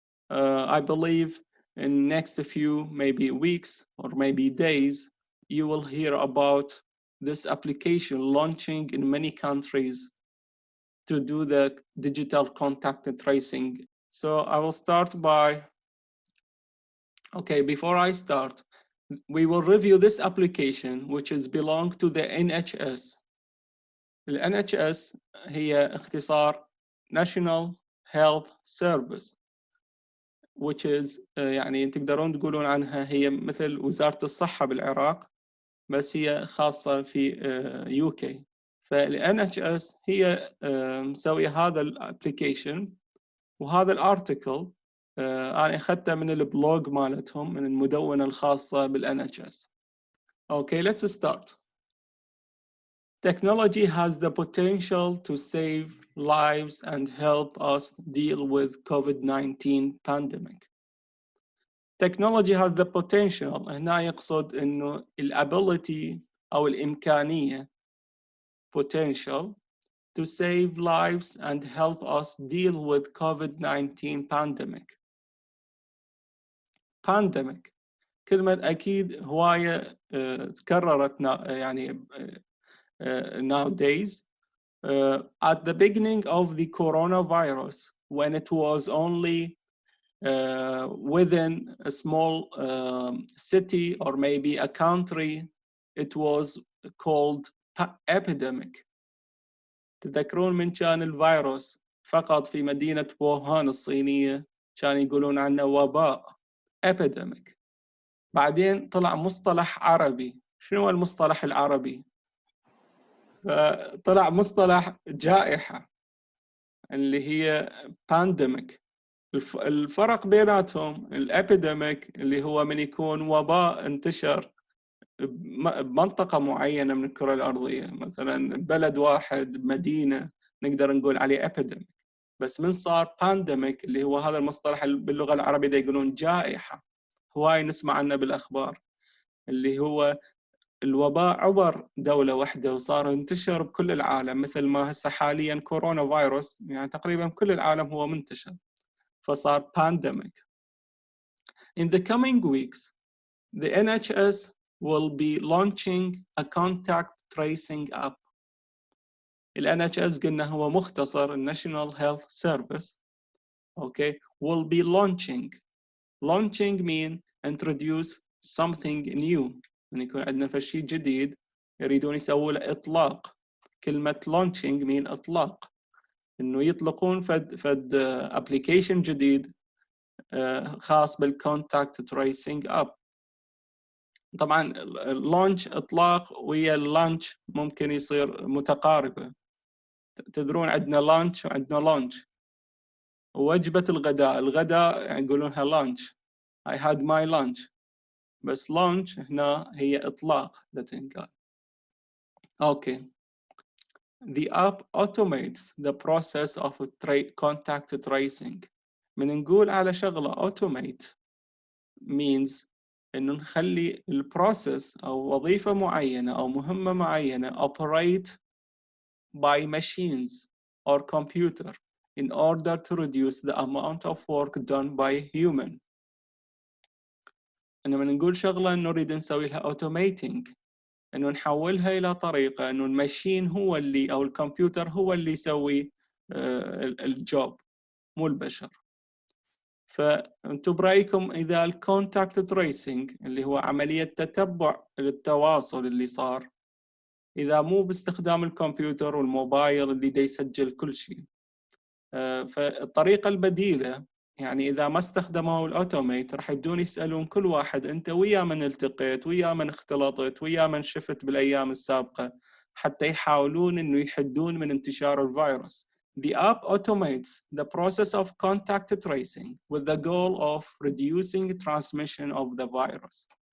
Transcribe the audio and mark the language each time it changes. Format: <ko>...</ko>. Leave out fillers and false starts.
<en>I believe in next few maybe weeks or maybe days you will hear about this application launching in many countries to do the digital contact tracing. So I will start by, okay, before I start, we will review this application which is belong to the NHS.</en> <ar>The NHS هي اختصار National Health Service, which is يعني تقدرون تقولون عنها هي مثل وزارة الصحة بالعراق، بس هي خاصة في UK. فال NHS هي مسوي هذا الابلكيشن، وهذا الارتكل انا اخذته من البلوج مالتهم، من المدونة الخاصة بال NHS.</ar> <en>Okay, let's start. Technology has the potential to save lives and help us deal with COVID-19 pandemic. Technology has the potential، هنا يقصد إنه الability أو الإمكانية potential to save lives and help us deal with COVID-19 pandemic.</en> <ar>Pandemic كلمة أكيد هواية تكررت يعني nowadays.</ar> <en>At the beginning of the coronavirus, when it was only within a small city or maybe a country, it was called epidemic.</en> <ar>تذكرون من كان الفيروس فقط في مدينة ووهان الصينية كان يقولون عنه وباء epidemic. بعدين طلع مصطلح عربي. شنو هو المصطلح العربي؟ طلع مصطلح جائحة اللي هي pandemic. الفرق بيناتهم الابيديميك اللي هو من يكون وباء انتشر بمنطقة معينة من الكرة الأرضية، مثلا بلد واحد مدينة نقدر نقول عليه ابيديميك. بس من صار بانديميك اللي هو هذا المصطلح باللغة العربية دا يقولون جائحة، هواي نسمع عنه بالأخبار، اللي هو الوباء عبر دولة واحدة وصار انتشر بكل العالم، مثل ما هسه حاليا كورونا فايروس يعني تقريبا كل العالم هو منتشر، فصار pandemic.</ar> <en>In the coming weeks, the NHS will be launching a contact tracing app.</en> <ar>NHS قلنا هو مختصر National Health Service.</ar> <en>Okay, will be launching. Launching mean introduce something new.</en> <ar>يعني يكون عندنا شيء جديد يريدون يسووا له إطلاق. كلمة launching mean إطلاق. إنه يطلقون فد application جديد خاص بالكونتاكت تريسنج اب. طبعا اللانش اطلاق ويا اللانش ممكن يصير متقاربه. تدرون عندنا لانش وعندنا لانش. ووجبه الغداء يعني يقولونها لانش.</ar> <en>I had my lunch.</en> <ar>بس لانش هنا هي اطلاق لتنقال. اوكي.</ar> <en>The app automates the process of contact tracing. من نقول على شغله automate means إنه نخلي البروسيس أو وظيفة معينة أو مهمة معينة operate by machines or computer in order to reduce the amount of work done by human.</en> <ar>إنه نقول شغلة إنه نريد نسوي لها automating، إنه نحولها إلى طريقة إنه الماشين هو اللي أو الكمبيوتر هو اللي يسوي الجوب مو البشر. فانتم برايكم اذا الكونتاكت تريسنج اللي هو عمليه تتبع للتواصل اللي صار، اذا مو باستخدام الكمبيوتر والموبايل اللي دا يسجل كل شيء، فالطريقه البديله يعني اذا ما استخدموا الاوتوميت راح يبدون يسالون كل واحد انت ويا من التقيت، ويا من اختلطت، ويا من شفت بالايام السابقه، حتى يحاولون انه يحدون من انتشار الفيروس.</ar> <en>The app automates the process of contact tracing with the goal of reducing transmission of the virus.</en>